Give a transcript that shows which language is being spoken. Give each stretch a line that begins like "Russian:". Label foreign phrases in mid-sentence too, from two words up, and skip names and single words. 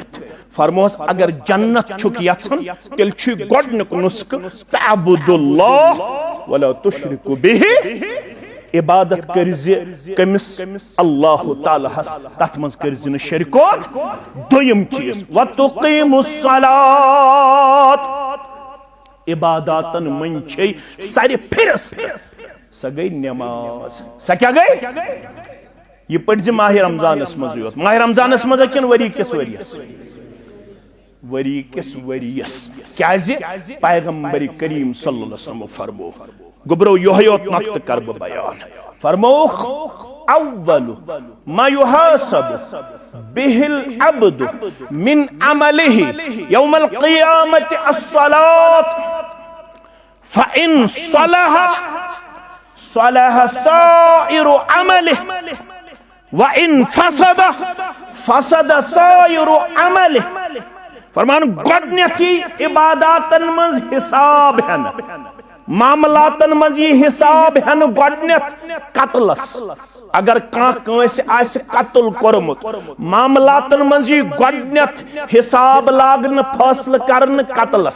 Kashmiri: फरमोस अगर जन्नत छुक यछन तेल छु गोडनिक नुस्ख
Arabic: تعبد الله ولا تشرك به,
Kashmiri: इबादत करजे कमिस अल्लाह ताला हस तथ मज करजे न शरीकोत। दोयम चीज
Arabic: وتقيم الصلاة,
Kashmiri: इबादतन मन छै सारे फिरस्त स गई नमाज। स क्या गई ये पढ़ माह रमजानस मज योत। माह रमजानस मज किन वरी किस वरियस, वरी किस वरियस क्याज पैगंबर करीम
Arabic: صلى الله عليه وسلم
Kashmiri: फरमो। गुबरो योत नक्त कर बयान फरमो
Arabic: أول ما يحاسب به العبد من عمله يوم القيامة الصلاة فإن صلح صلح سائر عمله وإن فسد فسد سائر عمله.
Kashmiri: फरमान गोडनिथी इबादतन मज हिसाब हन, मामलातन मज ये हिसाब हन गोडनिथ कतलस। अगर कांस कतल कोरमुत मामलातन मज ये गोडनिथ हिसाब लागन फैसला करन कतलस।